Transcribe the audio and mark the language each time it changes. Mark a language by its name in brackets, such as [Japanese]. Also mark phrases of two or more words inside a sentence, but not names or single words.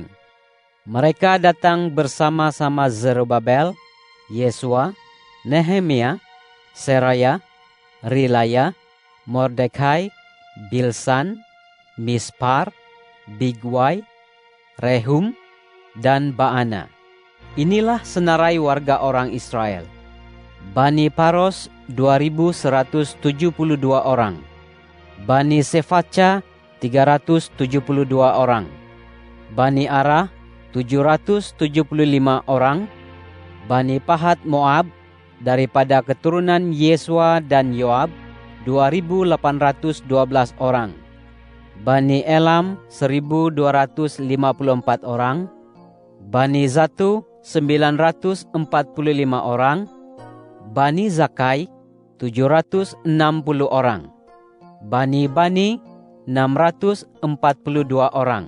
[Malay] Mereka datang bersama-sama Zerubabel, Yesua, Nehemia, Seraya, Rilaya, Mordekai, Bilsan, Mispar, Bigwai, Rehum, dan Baana. Inilah senarai warga orang Israel. Bani Paros 2.172 orang. Bani Sefaca 372 orang. Bani Arah 775 orang. Bani Pahat Moab daripada keturunan Yesua dan Yoab 2.812 orang. Bani Elam 1.254 orang. Bani Zatu 945 orang. Bani Zakai 760 orang. Bani 642 orang.